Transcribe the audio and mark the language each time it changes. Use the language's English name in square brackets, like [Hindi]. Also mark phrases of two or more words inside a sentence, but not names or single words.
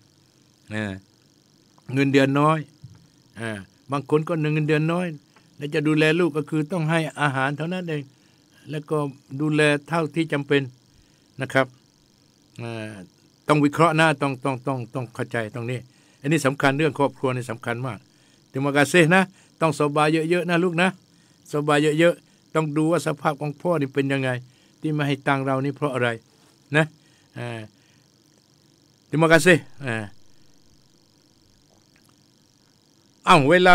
[Thai] เงินเดือนน้อยบางคนก็เงินเดือนน้อยแล้วจะดูแลลูกก็คือต้องให้อาหารเท่า นั้นเองแล้วก็ดูแลเท่าที่จำเป็นนะครับต้องวิเคราะห์นะต้องเข้าใจตรงนี้อันนี้สำคัญเรื่องครอบครัวนี่สำคัญมาก [Malay] terima kasih [Thai] นะต้องสบายเยอะๆนะลูกนะสบายเยอะๆต้องดูว่าสภาพของพ่อนี่เป็นยังไงที่มาให้ตังเรานี่เพราะอะไรนะ [Malay] terima kasih [Thai] เวลา